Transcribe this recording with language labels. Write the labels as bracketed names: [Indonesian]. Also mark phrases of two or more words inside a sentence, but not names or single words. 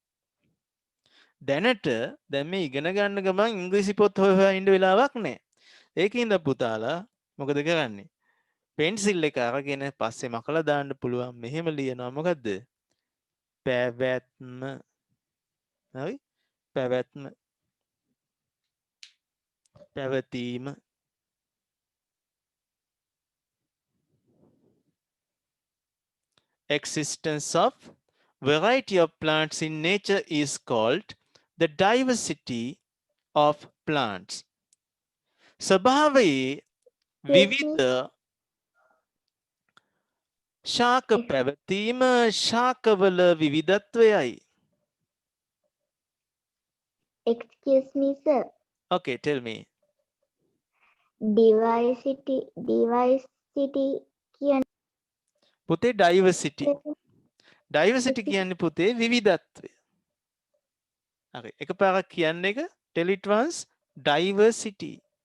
[Sinhala] දැනට දැන් මේ ඉගෙන ගන්න ගමන් ඉංග්‍රීසි පොත් හොයලා ඉන්න වෙලාවක් නැහැ ඒකින්ද පුතාලා මොකද කරන්නේ පෙන්සිල් එක අරගෙන පස්සේ මකලා දාන්න පුළුවන් මෙහෙම ලියනවා මොකද්ද පැවැත්ම හරි පැවැත්ම [English] පැවතීම existence of variety of plants in nature is called the diversity of plants [Sinhala] ස්වභාවයේ විවිධ ශාක පැවතීම ශාකවල විවිධත්වයයි [English] Excuse me, sir. okay tell me [Sinhala] Diversity කියන පුතේ diversity කියන්නේ පුතේ විවිධත්වය හරි එකපාරක් කියන්න එක [English] tell it once [Sinhala] diversity